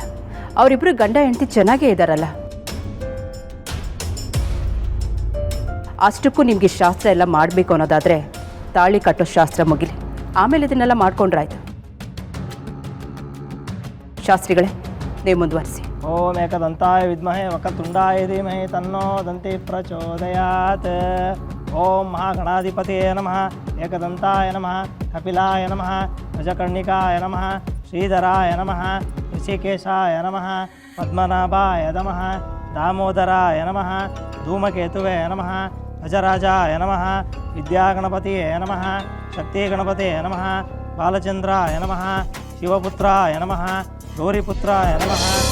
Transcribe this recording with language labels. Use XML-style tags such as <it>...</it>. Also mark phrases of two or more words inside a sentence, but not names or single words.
<kn>ಅವರಿಬ್ಬರು ಗಂಡ ಹೆಂಡತಿ ಚೆನ್ನಾಗೇ ಇದ್ದಾರಲ್ಲ. ಅಷ್ಟಕ್ಕೂ ನಿಮಗೆ ಶಾಸ್ತ್ರ ಎಲ್ಲ ಮಾಡಬೇಕು ಅನ್ನೋದಾದರೆ ತಾಳಿ ಕಟ್ಟೋ ಶಾಸ್ತ್ರ ಮುಗಿಲಿ, ಆಮೇಲೆ ಇದನ್ನೆಲ್ಲ ಮಾಡ್ಕೊಂಡ್ರಾಯ್ತು. ಶಾಸ್ತ್ರಿಗಳೇ, ನೀವು ಮುಂದುವರಿಸಿ.</kn> <sa>ಓಂ ಏಕದಂತಾಯ ವಿದ್ಮಹೇ ವಕ್ರತುಂಡಾಯ ಧೀಮಹಿ ತನ್ನೋ ದಂತಿ ಪ್ರಚೋದಯಾತ್. ಓಂ ಮಹಾಗಣಾಧಿಪತಿಯೇ ನಮಃ, ಏಕದಂತಾಯ ನಮಃ, ಕಪಿಲಾಯ ನಮಃ, ಗಜಕರ್ಣಿಕಾಯ ನಮಃ, ಶ್ರೀಧರಾಯ ನಮಃ, ಋಷಿಕೇಶಾಯ ನಮಃ, ಪದ್ಮನಾಭಾಯ ನಮಃ, ದಾಮೋದರಾಯ ನಮಃ, ಧೂಮಕೇತುವೇ ನಮಃ, ಗಜರಾಜಾಯ ನಮಃ, ವಿದ್ಯಾಗಣಪತಿಯೇ ನಮಃ, ಶಕ್ತಿಗಣಪತಿಯೇ ನಮಃ, ಬಾಲಚಂದ್ರಾಯ ನಮಃ, ಶಿವಪುತ್ರಾಯ ನಮಃ, ಗೌರಿಪುತ್ರಾಯ ನಮಃ.</sa>